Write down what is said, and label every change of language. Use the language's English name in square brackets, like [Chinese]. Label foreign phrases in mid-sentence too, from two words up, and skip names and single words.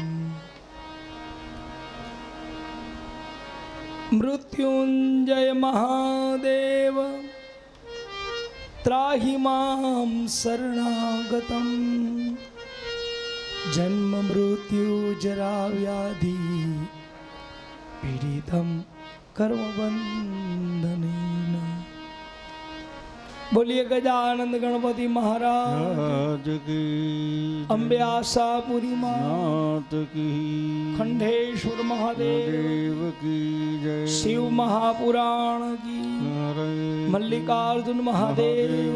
[Sanskrit] मृत्युंजय महादेव त्राहि मां शरणागतं जन्म मृत्यु जरा व्याधि पीड़ितं कर्मबंधनेन। [Hindi] बोलिए गजानंद गणपति महाराज की, अम्बे आशापुरी नाथ की, खंडेश्वर महादेव की जय, शिव महापुराण की, मल्लिकार्जुन महादेव